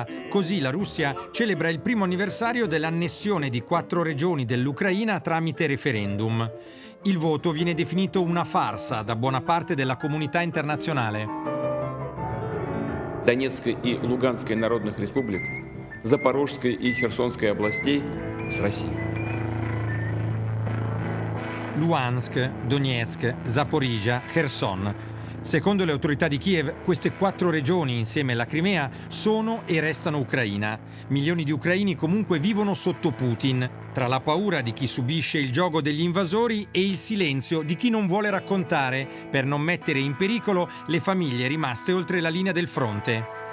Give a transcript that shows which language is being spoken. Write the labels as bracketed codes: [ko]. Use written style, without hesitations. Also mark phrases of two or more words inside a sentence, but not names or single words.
[it] Così la Russia celebra il primo anniversario dell'annessione di 4 regioni dell'Ucraina tramite referendum. Il voto viene definito una farsa da buona parte della comunità internazionale. [ru] Донецкой и Луганской народных республик, Запорожской и Херсонской областей с Россией. [it] Luhansk, Donetsk, Zaporizhia, Kherson. Secondo le autorità di Kiev, queste 4 regioni, insieme alla Crimea, sono e restano Ucraina. Milioni di ucraini comunque vivono sotto Putin, tra la paura di chi subisce il gioco degli invasori e il silenzio di chi non vuole raccontare, per non mettere in pericolo le famiglie rimaste oltre la linea del fronte.